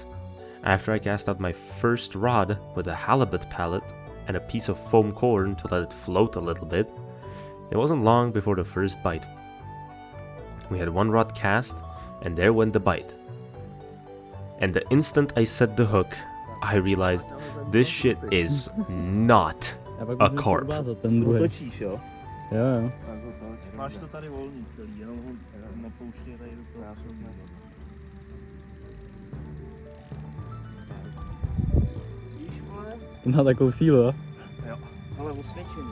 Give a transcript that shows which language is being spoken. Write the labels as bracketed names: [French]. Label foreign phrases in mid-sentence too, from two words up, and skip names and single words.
[English] After I cast out my first rod with a halibut pellet and a piece of foam corn to let it float a little bit, it wasn't long before the first bite. We had one rod cast, and there went the bite. And the instant I set the hook, I realized this shit is not a carp. [Czech] Otočíš, jo? Jo. Tak ho toč. Máš to tady volný celý, jenom ho napouštěj tady do toho. Já jsem víš, vole? Má takovou sílu, jo? Jo. Ale osvědčený.